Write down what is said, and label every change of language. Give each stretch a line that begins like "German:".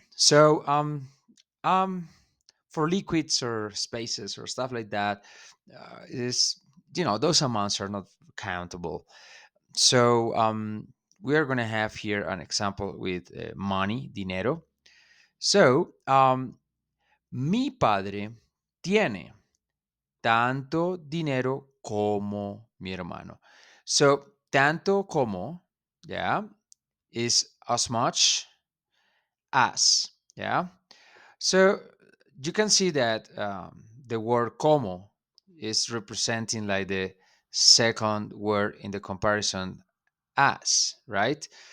English: So um, for liquids or spaces or stuff like that, is those amounts are not countable. So we are going to have here an example with money, dinero.
Spanish: So mi padre tiene tanto dinero como mi hermano.
English: So, tanto como, yeah, is as much as, yeah. So, you can see that the word como is representing like the second word in the comparison as, right?